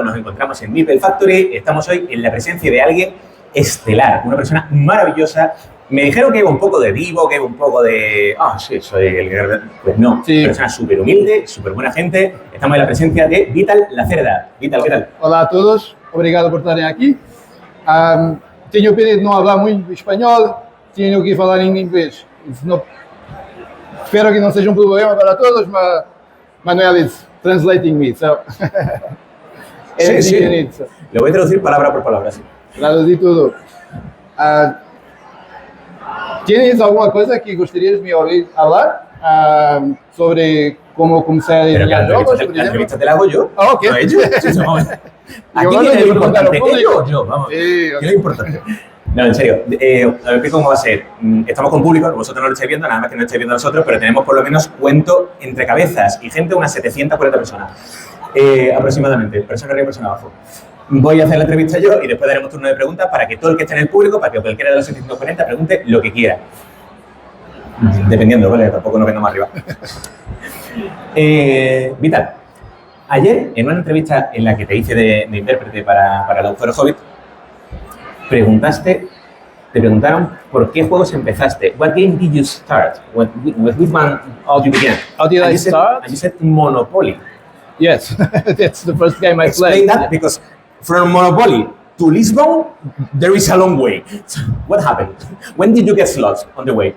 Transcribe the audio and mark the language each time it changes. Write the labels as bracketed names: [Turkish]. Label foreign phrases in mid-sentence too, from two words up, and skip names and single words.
[Spanish] Nos encontramos en MeepleFactory, estamos hoy en la presencia de alguien estelar, una persona maravillosa. Me dijeron que iba un poco de divo, que iba un poco de... sí, soy el guerrero. Pues no, sí. Una persona súper humilde, súper buena gente. Estamos en la presencia de Víctor Lacerda. Víctor, ¿qué tal? [Portuguese] Olá a todos, obrigado por estarem aqui. Tenho pena de não falar muito espanhol, tenho que falar em inglês. Espero que não seja problema para todos, mas [English] Manuel is translating me, so... [Spanish] Sí. Lo voy a traducir palabra por palabra, sí. [Portuguese] Traduzir tudo. ¿Tienes alguma coisa que gostarias de me ouvir falar sobre como comecei a diseñar jogos, por [Spanish] La entrevista te la hago yo. Ok. No ellos. Aquí Yo tiene no lo me preguntaron importante. público. Yo, vamos. Sí, ¿Qué ok. es lo importante? No, en serio. A ver cómo va a ser. Estamos con público, vosotros no lo estáis viendo, nada más que no lo estáis viendo nosotros, pero tenemos por lo menos, cuento, entre cabezas y gente, unas 740 personas. Aproximadamente, persona arriba y persona abajo. Voy a hacer la entrevista yo y después daremos turno de preguntas para que todo el que esté en el público, para que cualquiera de los 740 pregunte lo que quiera. Dependiendo, ¿vale? Tampoco nos vengamos arriba. Vital, ayer en una entrevista en la que te hice de intérprete para el autor Hobbit, te preguntaron por qué juegos empezaste. [English] What game did you start? With which one did you begin? How did I start? And you said Monopoly. Yes, that's the first game I Explain played. that, because from Monopoly to Lisbon, there is a long way. What happened? When did you get lost on the way?